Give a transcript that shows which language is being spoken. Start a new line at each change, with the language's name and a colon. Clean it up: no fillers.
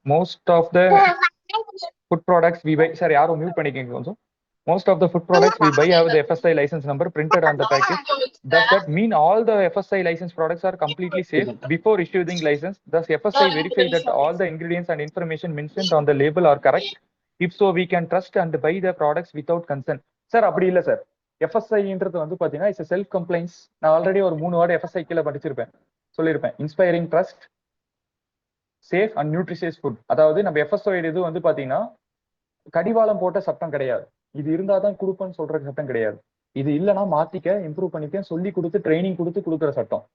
English: most of the food products we buy, sir
Tamil: யாரோ mute பண்ணிக்கங்க கொஞ்சம்.
English: most of the food products we buy have the FSI license number printed on the package. Does that mean all the FSI license products are completely safe before issuing license? Does FSI verify that all the ingredients and information mentioned on the label are correct? If so, we can trust and buy the products without concern.
Tamil: sir அப்படி இல்ல sir. FSIன்றது வந்து பாத்தீங்கன்னா
English: It's self complaints.
Tamil: நான் already ஒரு 3 ward FSI கீழ படிச்சிருப்பேன், சொல்லியிருப்பேன்.
English: Inspiring trust, safe and nutritious food.
Tamil: அதாவது நம்ம FSI இது வந்து பாத்தீங்கன்னா கடிவாளம் போட்ட சட்டம் கிடையாது. இது இருந்தாதான் கொடுப்பேன்னு சொல்ற சட்டம் கிடையாது. இது இல்லைன்னா மாத்திக்க, இம்ப்ரூவ் பண்ணிக்க சொல்லி கொடுத்து ட்ரைனிங் கொடுத்து கொடுக்குற சட்டம்.